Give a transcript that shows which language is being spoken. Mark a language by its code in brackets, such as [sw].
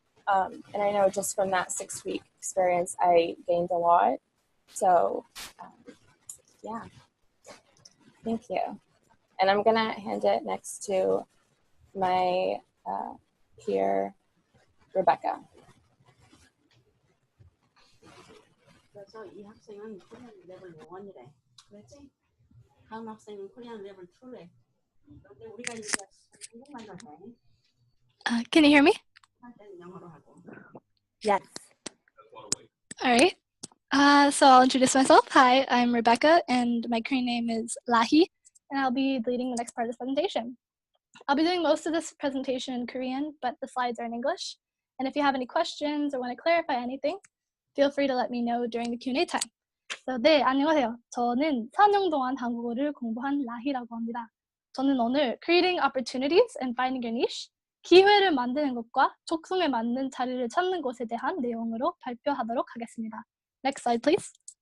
[en] And I know just from that 6-week experience, I gained a lot. So yeah, thank you. And I'm gonna hand it next to my peer, Rebecca. [ko] 그래서 이 학생은 코리안 레벨 1이래. 그렇지? 다음 학생은 코리안 레벨 2래. 그런데 우리가 이제 한국말로 해. [en] Can you hear me? [ko] 할 때는 영어로 하고. [en] Yes. All right. So I'll introduce myself. Hi, I'm Rebecca, and my Korean name is Lahi, and I'll be leading the next part of this presentation. I'll be doing most of this presentation in Korean, but the slides are in English. And if you have any questions or want to clarify anything, feel free to let me know during the Q&A time. [ko] So, 네, 안녕하세요. 저는 4년 동안 한국어를 공부한 라희라고 합니다. 저는 오늘 [en] Creating Opportunities and Finding Your Niche, [ko] 기회를 만드는 것과 촉성에 맞는 자리를 찾는 것에 대한 내용으로 발표하도록 하겠습니다. [en] Next slide, please.